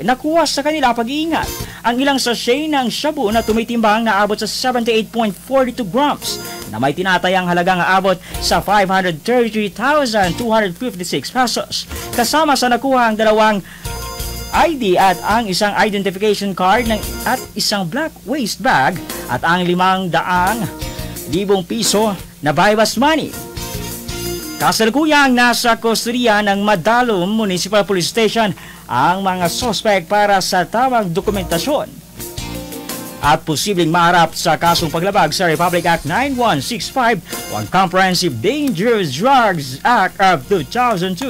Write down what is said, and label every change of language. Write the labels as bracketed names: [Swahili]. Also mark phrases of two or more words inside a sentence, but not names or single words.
[Filipino] Nakuha sa kanila pag-iingat ang ilang sachet ng shabu na tumitimbang na abot sa 78.42 grams na may tinatayang halagang aabot sa 533,256 pesos. Kasama sa nakuha ang dalawang ID at ang isang identification card at isang [English] black waste bag [Filipino] at ang 500,000 piso na [English] bypass money. [Filipino] Kasalukuyang nasa kustodiya ng Madalum Municipal Police Station ang mga suspect para sa tamang dokumentasyon at posibleng maharap sa kasong paglabag sa Republic Act 9165 o ang Comprehensive Dangerous Drugs Act of 2002.